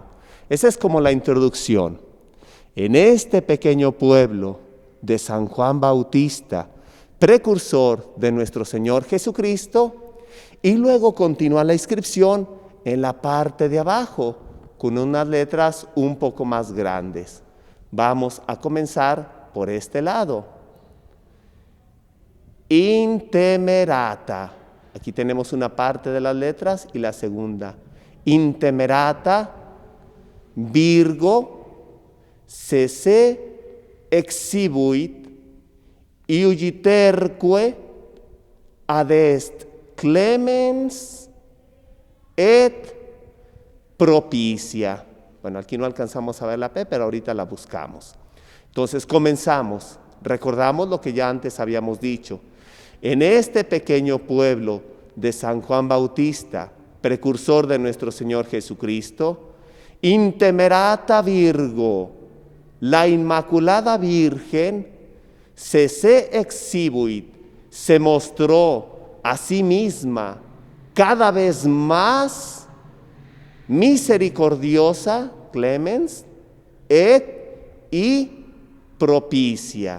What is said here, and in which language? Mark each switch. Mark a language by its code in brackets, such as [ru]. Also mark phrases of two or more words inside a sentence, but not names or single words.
[es] Esa es como la introducción. En este pequeño pueblo de San Juan Bautista, precursor de nuestro Señor Jesucristo, y luego continúa la inscripción en la parte de abajo, con unas letras un poco más grandes. Vamos a comenzar por este lado. Intemerata. Aquí tenemos una parte de las letras y la segunda. [la] Intemerata, Virgo, se exhibuit, iugiterque adest clemens et propicia. [es] Bueno, aquí no alcanzamos a ver la P, pero ahorita la buscamos. Entonces comenzamos. Recordamos lo que ya antes habíamos dicho. En este pequeño pueblo de San Juan Bautista, precursor de nuestro Señor Jesucristo, [la] intemerata Virgo, [es] la Inmaculada Virgen, [la] se exhibuit, [es] se mostró a sí misma cada vez más misericordiosa, clemens, y propicia.